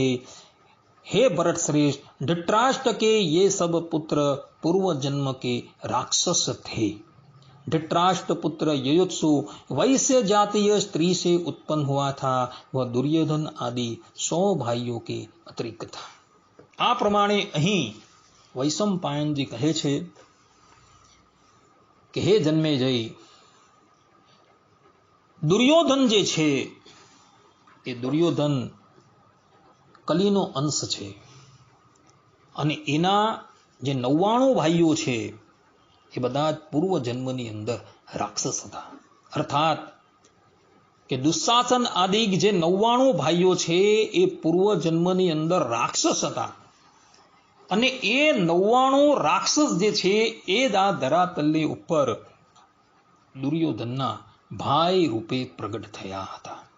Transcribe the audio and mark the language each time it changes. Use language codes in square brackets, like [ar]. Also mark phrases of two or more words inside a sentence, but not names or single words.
[hi] हे भरत श्रेष्ठ, धृतराष्ट्र के ये सब पुत्र पूर्व जन्म के राक्षस थे। धृतराष्ट्र पुत्र युयुत्सु वैश्य जातीय स्त्री से उत्पन्न हुआ था। वह दुर्योधन आदि 100 भाइयों के अतिरिक्त था। [gu] આ પ્રમાણે અહીં વૈશંપાયનજી કહે છે કે હે જન્મેજય, દુર્યોધન જે છે એ દુર્યોધન કલીનો અંશ છે અને એના જે 99 ભાઈઓ છે એ બધા પૂર્વ જન્મની અંદર રાક્ષસ હતા। અર્થાત કે દુશાસન આદિ જે 99 ભાઈઓ છે એ પૂર્વ જન્મની અંદર રાક્ષસ હતા અને એ 99 રાક્ષસ જે છે એ ધરાતલની ઉપર દુર્યોધનના ભાઈ રૂપે પ્રગટ થયા હતા।